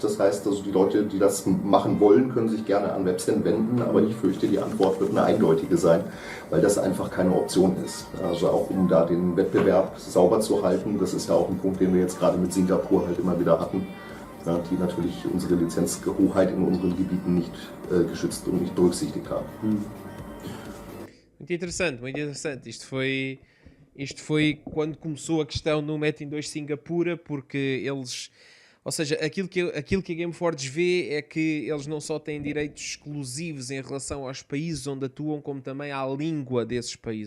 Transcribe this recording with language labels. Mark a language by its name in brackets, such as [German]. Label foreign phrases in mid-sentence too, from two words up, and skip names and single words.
[German] Das heißt, also die Leute, die das machen wollen, können sich gerne an Webzen wenden, aber ich fürchte, die Antwort wird eine eindeutige sein, weil das einfach keine Option ist. Also auch um da den Wettbewerb sauber zu halten, das ist ja auch ein Punkt, den wir jetzt gerade mit Singapur halt immer wieder hatten, ja, die natürlich unsere Lizenzhoheit in unseren Gebieten nicht geschützt und nicht berücksichtigt haben. [Portuguese] Muito interessante. Isto foi quando começou a questão no Metin 2 Singapura, porque eles... Ou seja, aquilo que a Gameforge vê é que eles não só têm direitos exclusivos em relação aos países onde atuam, como também à língua desses países.